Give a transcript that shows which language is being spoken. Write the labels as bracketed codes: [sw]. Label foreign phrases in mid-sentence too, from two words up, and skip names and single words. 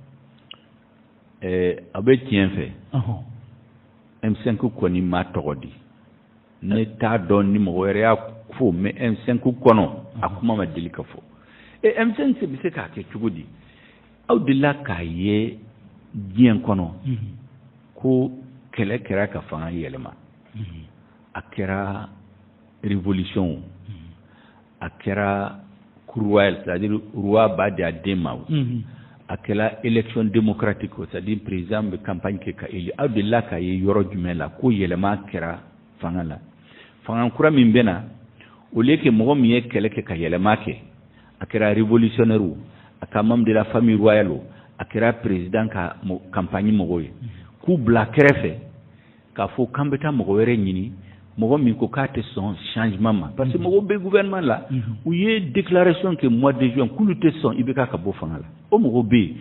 [bm] a bɛ tiɲɛ fɛ M5 kɔni ma tɔgɔ di ne t'a dɔn ni mɔgɔ wɛrɛ y'a fɔ mais M5 kɔnɔ a kuma ma deli ka fɔ M5 bɛ se k'a kɛ cogo di aw delila k'a ye diɲɛ kɔnɔ ko kɛlɛ kɛra ka fanga yɛlɛma a kɛra révolution a kɛra courroie [fr] c'est-à-dire [bm] roi b'a di a den ma a kɛra [fr] élection démocratique c'est-à-dire [bm] président bɛ campagne kɛ ka élu aw delila k'a ye yɔrɔ jumɛn la ko yɛlɛma kɛra fanga la fanga kura min bɛ na [fr] au lieu que [bm] mɔgɔ min ye kɛlɛ kɛ ka yɛlɛma kɛ a kɛra révolutionnaire a ka [fr] membre de la famille royale [bm] a kɛra président ka campagne mɔgɔw ye k'u bila kɛrɛfɛ k'a fɔ k'an bɛ taa mɔgɔ wɛrɛ ɲini mɔgɔ min ko k'a tɛ sɔn changement ma [fr] parce que [bm] mɔgɔw bɛ gouvernement la u ye déclaration kɛ [fr] mois de juin [bm] k'olu tɛ sɔn IBK ka bɔ fanga la o mɔgɔw bɛ yen